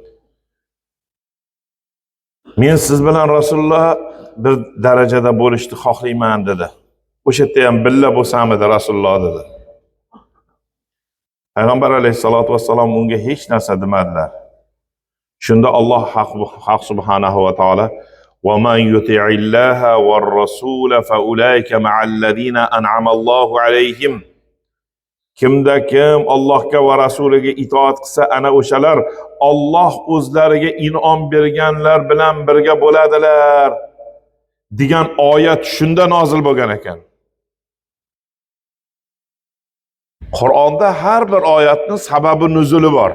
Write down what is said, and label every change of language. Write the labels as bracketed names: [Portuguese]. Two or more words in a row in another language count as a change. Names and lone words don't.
[Uzbek] Men siz bilan Rasululloh bir darajada bo'lishni xohlayman dedi. O'sha yerda ham billa bo'lsamidi Rasululloh dedi. Payg'ambar [Arabic] عليه الصلاة والسلام [Uzbek] unga hech narsa demadilar. Shunda Alloh haq [Arabic] سبحانه وتعالى وَمَنْ يُطِعِ اللَّهَ وَالرَّسُولَ فَأُولَٰئِكَ مَعَ الَّذِينَ أَنْعَمَ اللَّهُ عَلَيْهِمْ. [Uzbek] Kimda kim Allohga va rasuliga itoat qilsa, ana o'shalar Alloh o'zlariga in'om berganlar bilan birga bo'ladilar degan oyat shunda nozil bo'lgan ekan. Qur'onda har bir oyatning sababi nuzuli bor.